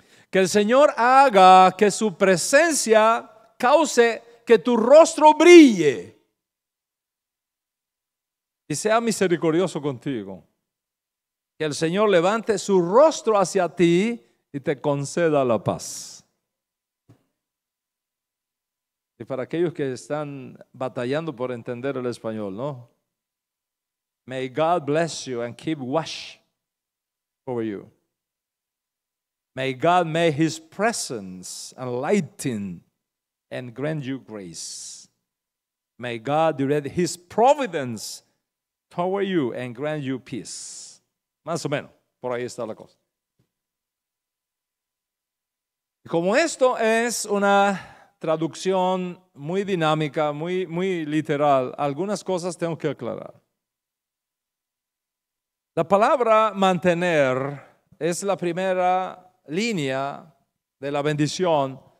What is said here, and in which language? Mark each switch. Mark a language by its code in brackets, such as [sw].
[es] Que el Señor haga que su presencia cause que tu rostro brille y sea misericordioso contigo. Que el Señor levante su rostro hacia ti y te conceda la paz. Y para aquellos que están batallando por entender el español, ¿no? [en] May God bless you and keep watch over you. May God make His presence enlighten and grant you grace. May God direct His providence toward you and grant you peace. [es] Más o menos, por ahí está la cosa. Y como esto es una traducción muy dinámica, muy literal, algunas cosas tengo que aclarar. La palabra mantener es la primera línea de la bendición.